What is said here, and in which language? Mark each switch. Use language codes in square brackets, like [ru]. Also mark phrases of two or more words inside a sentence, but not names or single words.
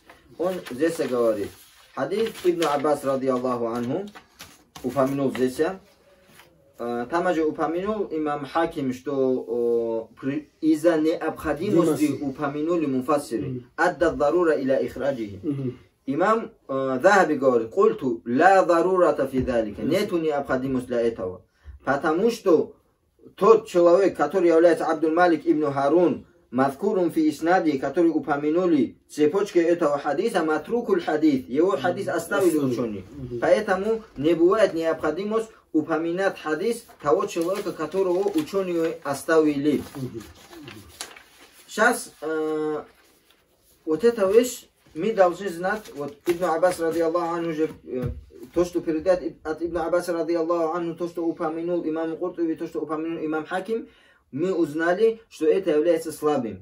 [ru] Он здесь говорит, хадис Ибн Аббас [ar] رضي الله عنه [ru] упомянул здесь. Там же упомянул имам Хаким, что из-за необходимости упомянули муфассиры. [ar] أدى الضرورة إلى إخراجه. [ru] имам Захаби говорит, [ar] قلت لا ضرورة في ذلك, [ru] нету необходимости для этого. Потому что тот человек, который является Абдул-Малик ибн Харун, [ar] مذكور في الإسناد, [ru] который упомянули цепочки этого хадиса, [ar] متروك الحديث, [ru] его хадис оставили ученые. Поэтому не бывает необходимость упоминать хадис того человека, которого ученые оставили. Сейчас вот эта вещь мы должны знать, вот Ибн Аббас [ar] رضي الله عنه [ru] же, то, что передает от Ибн Аббаса [ar] رضي الله عنه, [ru] то, что упомянул имам Куртуби, то, что упомянул имам Хаким, мы узнали, что это является слабым.